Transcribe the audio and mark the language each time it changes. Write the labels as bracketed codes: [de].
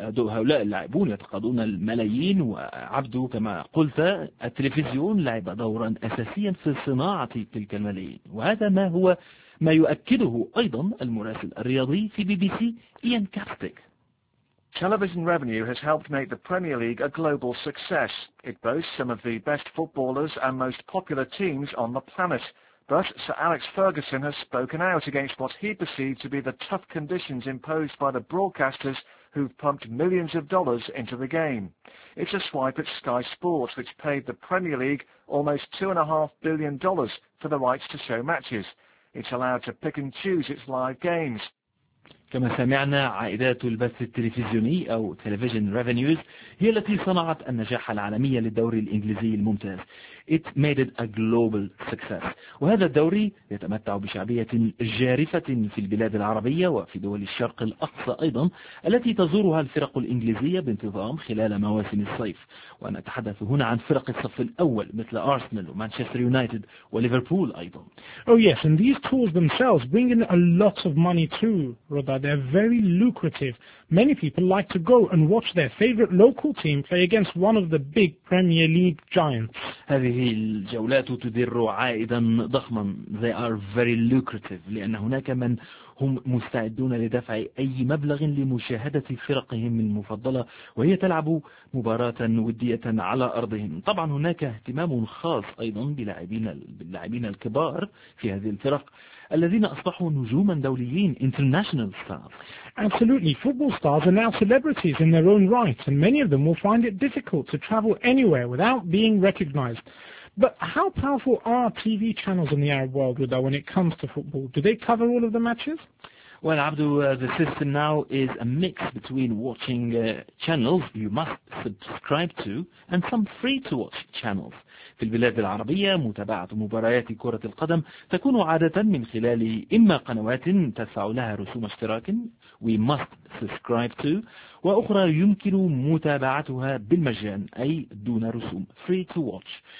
[ar] هؤلاء اللاعبون يتقاضون الملايين. وعبدو كما قلت، التلفزيون لعب دورا أساسيا في صناعة تلك الملايين. وهذا ما هو ما يؤكده أيضا المراسل الرياضي في بي بي سي إيان كاستيك. [en] Television revenue has helped make the Premier League a global success. It boasts some of the best footballers and most popular teams on the planet. But Sir Alex Ferguson has spoken out against what he perceived to be the tough conditions imposed by the broadcasters who've pumped millions of dollars into the game. It's a swipe at Sky Sports, which paid the Premier League almost $2.5 billion for the rights to show matches. It's allowed to pick and choose its live games. [ar] كما سمعنا، عائدات البث التلفزيوني أو [en] Television Revenues [ar] هي التي صنعت النجاح العالمي للدوري الإنجليزي الممتاز. [en] It made it a global success. [ar] وهذا الدوري يتمتع بشعبية جارفة في البلاد العربية وفي دول الشرق الأقصى أيضا، التي تزورها الفرق الإنجليزية بانتظام خلال مواسم الصيف. ونتحدث هنا عن فرق الصف الأول مثل أرسنال ومانشستر يونايتد وليفربول أيضا. [en] Oh yes, and these tools themselves bring in a lot of money too, Rod. They're very lucrative. Many people like to go and watch their favorite local team play against one of the big Premier League giants. [ar] هذه الجولات تدر عائدا ضخما. [en] They are very lucrative. [ar] لأن هناك من هم مستعدون لدفع أي مبلغ لمشاهدة فرقهم المفضلة وهي تلعب مباراة ودية على أرضهم. طبعا هناك اهتمام خاص أيضا باللاعبين الكبار في هذه الفرق، الذين أصبحوا نجوما دوليين، [en] international stars. Absolutely. Football stars are now celebrities in their own right, and many of them will find it difficult to travel anywhere without being recognized. But how powerful are TV channels in the Arab world, Rida, when it comes to football? Do they cover all of the matches? Well, Abdul, the system now is a mix between watching channels you must subscribe to and some free-to-watch channels. [ar] في البلاد العربية، متابعة مباريات كرة القدم تكون عادة من خلال إما قنوات تدفع لها رسوم اشتراك [en] we must subscribe to، [ar] وأخرى يمكن متابعتها بالمجان أي دون رسوم [en] free to watch.